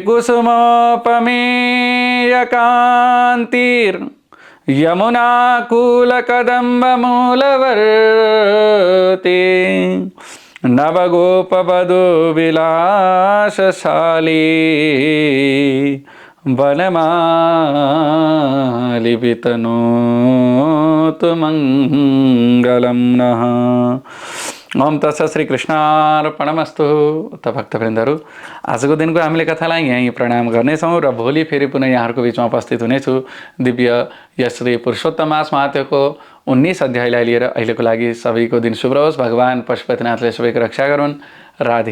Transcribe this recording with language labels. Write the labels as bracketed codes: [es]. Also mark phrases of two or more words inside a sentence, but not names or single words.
[sa] कुसुमोपमेयकान्तिर्यमुनाकूलकदम्बमूलवर्ती नवगोपवधूविलासशाली वनमालिवितनोतु मंगलम नः। ओम तत्सत श्री कृष्णार्पणमस्तु। [ne] त भक्तवृन्दहरू, आजको दिनको हामीले कथालाई यहीँ प्रणाम गर्नेछौँ र भोलि फेरि पुनः यहाँहरूको बिचमा उपस्थित हुनेछु दिव्य यस श्री पुरुषोत्तम मास महात्म्यको 19 अध्यायलाई लिएर। अहिलेको लागि सबैको दिन शुभ रहोस्। भगवान पशुपतिनाथले सबैको रक्षा गरून्।